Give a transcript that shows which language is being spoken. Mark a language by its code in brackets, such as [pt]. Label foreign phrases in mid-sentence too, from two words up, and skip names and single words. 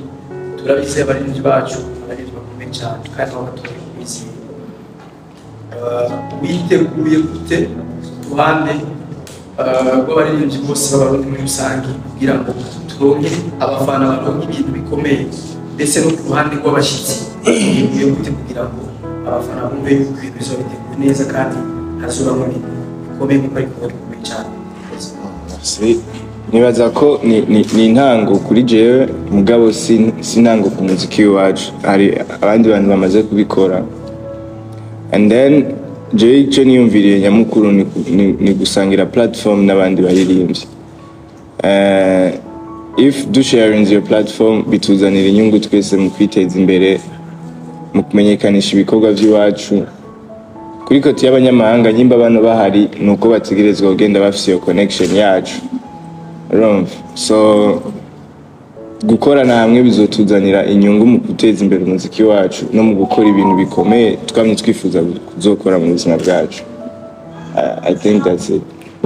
[rn] Turabizi abarinzi bacu abarinzi bakomeye cyane kandi bagatuma bizi witeguye gute ruhande rw'abarinzi bose b'abarundi muri rusange kugira ngo turonke abafana baronke ibintu bikomeye, ndetse no ku ruhande rw'abashyitsi bigiye gute kugira ngo abafana bumve ibintu bizobiteguye neza kandi hazoba mu bintu bikomeye kuko ariko bikomeye cyane. Nibaza ko ni intango kuri jewe, mugabo si intango ku muziki wacu, hari abandi bantu bamaze kubikora. [en] And then [rn] jewe icyo niyumviriye nyamukuru ni gusangira platform n'abandi baririmbyi. [en] If do sharing your platform [rn] bituzanira inyungu twese mu kwiteza imbere, mu kumenyekanisha ibikorwa by'iwacu. Kuri kote y'abanyamahanga nyimba bano bahari nuko bategerezwa kugenda bafise iyo connection yacu. So gukorana hamwe bizotuzanira inyungu mu guteza imbere umuziki wacu no mu gukora ibintu bikomeye twamye twifuza kuzokora mu buzima bwacu. [en] I think that's it.